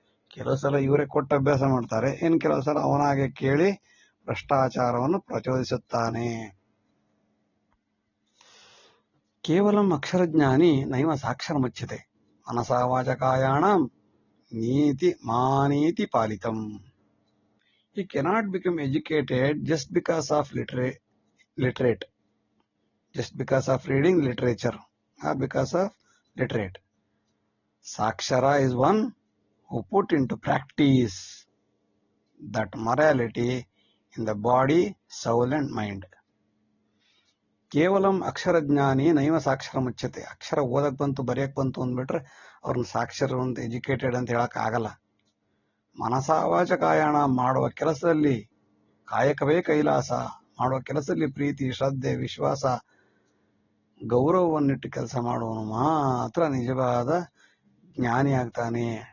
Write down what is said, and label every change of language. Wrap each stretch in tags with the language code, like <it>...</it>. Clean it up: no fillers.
<kn>ಕೆಲವು ಸಲ ಇವರೇ ಕೊಟ್ಟ ಅಭ್ಯಾಸ ಮಾಡ್ತಾರೆ, ಇನ್ನು ಕೆಲವು ಸಲ ಅವನಾಗೆ ಕೇಳಿ ಭ್ರಷ್ಟಾಚಾರವನ್ನು ಪ್ರಚೋದಿಸುತ್ತಾನೆ.</kn> <sa>ಕೇವಲಂ ಅಕ್ಷರಜ್ಞಾನಿ ನೈವ ಸಾಕ್ಷರ ಮುಚ್ಯತೆ ಮನಸಾ ವಾಚಕಾಯಾಣಂ ನೀತಿ ಮಾನೀತಿ ಪಾಲಿತಂ.</sa> <en>He cannot become educated just because of literate, just because of reading literature, or because of literate. Sakshara is one who put into practice that morality in the body, soul and mind.</en> <sa>ಕೇವಲಂ ಅಕ್ಷರಜ್ಞಾನಿ ನೈವ ಸಾಕ್ಷರ ಮುಚ್ಚತೆ.</sa> <kn>ಅಕ್ಷರ ಓದಕ್ ಬಂತು, ಬರೆಯಕ್ ಬಂತು ಅಂದ್ಬಿಟ್ರೆ ಅವ್ರನ್ನ ಸಾಕ್ಷರ ಅಂತ, educated ಅಂತ ಹೇಳಕ್ ಆಗಲ್ಲ.</kn> <sa>ಮನಸಾವಾಚ ಕಾಯಣ,</sa> <kn>ಮಾಡುವ ಕೆಲಸದಲ್ಲಿ ಕಾಯಕವೇ ಕೈಲಾಸ, ಮಾಡುವ ಕೆಲಸದಲ್ಲಿ ಪ್ರೀತಿ, ಶ್ರದ್ಧೆ, ವಿಶ್ವಾಸ, ಗೌರವವನ್ನಿಟ್ಟು ಕೆಲಸ ಮಾಡುವನು ಮಾತ್ರ ನಿಜವಾದ ಜ್ಞಾನಿ ಆಗ್ತಾನೆ.</kn>